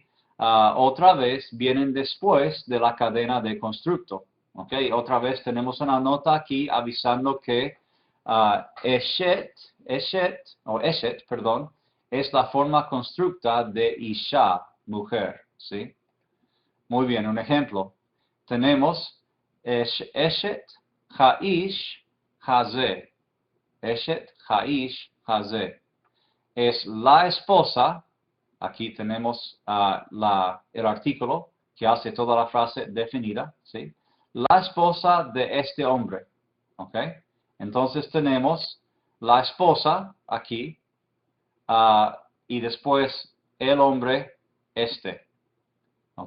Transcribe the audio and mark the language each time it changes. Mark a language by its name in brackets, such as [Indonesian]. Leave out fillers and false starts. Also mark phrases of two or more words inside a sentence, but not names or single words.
[Spanish] Otra vez vienen después de la cadena de constructo, ¿ok? Otra vez tenemos una nota aquí avisando que eshet, perdón, es la forma constructa de isha, mujer, ¿sí? Muy bien, un ejemplo. Tenemos [Hebrew] אשת האיש הזה. אשת האיש הזה. [Spanish] Es la esposa, aquí tenemos el artículo que hace toda la frase definida, ¿sí? La esposa de este hombre, ¿ok? Entonces tenemos la esposa aquí y después el hombre este, ¿ok?